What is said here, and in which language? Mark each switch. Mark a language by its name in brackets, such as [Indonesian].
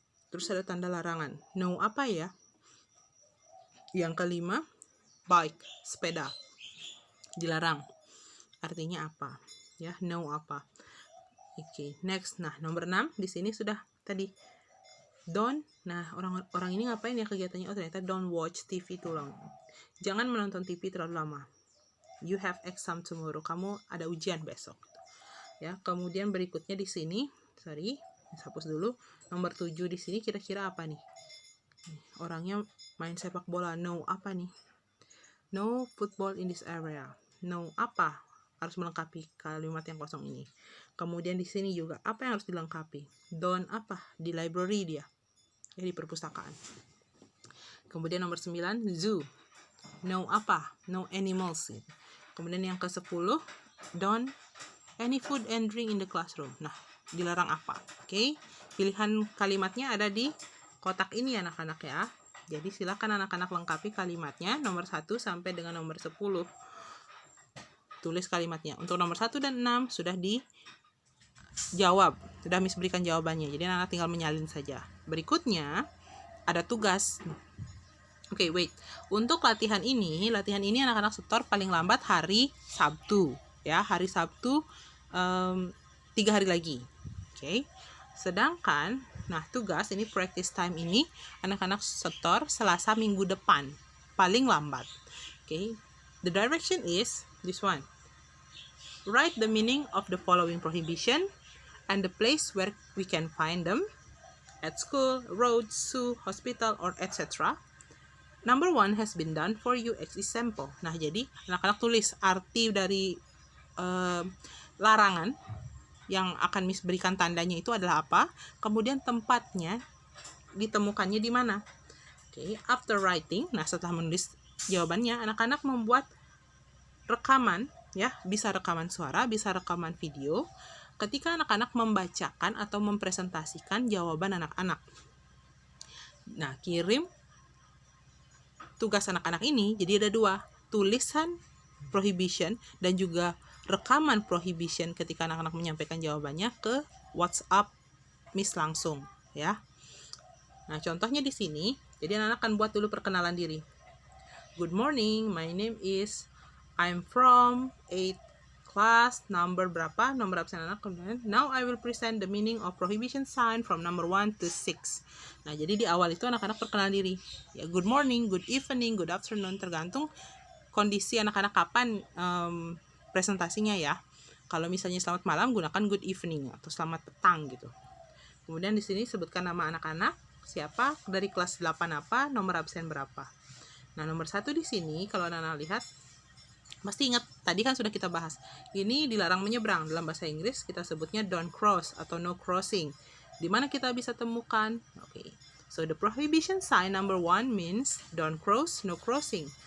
[Indonesian] Terus ada tanda larangan. No apa ya? Yang kelima, bike, sepeda. Dilarang. Artinya apa? Ya, no apa? Oke, next. Nah, nomor 6 di sini sudah tadi. Don't. Nah, orang ini ngapain ya kegiatannya? Ternyata [English] don't watch TV too long. [Indonesian] Jangan menonton TV terlalu lama. [English] You have exam tomorrow. [Indonesian] Kamu ada ujian besok. Ya, kemudian berikutnya di sini, hapus dulu. Nomor 7 di sini kira-kira apa nih? Orangnya main sepak bola. No apa nih? [English] No football in this area. [Indonesian] No apa? Harus melengkapi kalimat yang kosong ini. Kemudian di sini juga apa yang harus dilengkapi? Don't apa? Di library dia. Ya, di perpustakaan. Kemudian nomor 9, zoo. No apa? No animals. Kemudian yang ke-10, [English] don't any food and drink in the classroom. [Indonesian] Nah, dilarang apa? Oke. Pilihan kalimatnya ada di kotak ini anak-anak ya. Jadi silakan anak-anak lengkapi kalimatnya nomor 1 sampai dengan nomor 10. Tulis kalimatnya. Untuk nomor 1 dan 6 sudah dijawab. Sudah Miss berikan jawabannya. Jadi anak-anak tinggal menyalin saja. Berikutnya ada tugas. Oke, wait. Untuk latihan ini anak-anak setor paling lambat hari Sabtu. Ya, hari Sabtu 3 hari lagi. Oke. Sedangkan, tugas ini practice time ini anak-anak setor Selasa minggu depan. Paling lambat. Oke. [English] The direction is this one. Write the meaning of the following prohibition and the place where we can find them. At school, road, zoo, hospital, or etc. Number 1 has been done for you as example. [Indonesian] Nah, jadi anak-anak tulis arti dari larangan yang akan Miss berikan tandanya itu adalah apa. Kemudian tempatnya ditemukannya di mana. Oke, [English] after writing, [Indonesian] setelah menulis jawabannya, anak-anak membuat rekaman, ya, bisa rekaman suara, bisa rekaman video, ketika anak-anak membacakan atau mempresentasikan jawaban anak-anak. Nah, kirim tugas anak-anak ini, jadi ada 2, tulisan prohibition dan juga rekaman prohibition ketika anak-anak menyampaikan jawabannya ke WhatsApp Miss langsung, ya. Nah, contohnya di sini, jadi anak-anak akan buat dulu perkenalan diri. [English] Good morning, my name is, I'm from 8 class, [Indonesian] number berapa, nomor absen anak, [English] kemudian now I will present the meaning of prohibition sign from number 1 to 6. [Indonesian] Nah, jadi di awal itu anak-anak perkenalan diri. Ya, [English] good morning, good evening, good afternoon, [Indonesian] tergantung kondisi anak-anak kapan presentasinya ya. Kalau misalnya selamat malam, gunakan good evening atau selamat petang gitu. Kemudian di sini sebutkan nama anak-anak, siapa, dari kelas 8 apa, nomor absen berapa. Nah, nomor 1 di sini kalau anak-anak lihat, pasti ingat, tadi kan sudah kita bahas. Ini dilarang menyeberang. Dalam bahasa Inggris kita sebutnya don't cross atau no crossing. Di mana kita bisa temukan? [English] Okay. So the prohibition sign number 1 means don't cross, no crossing.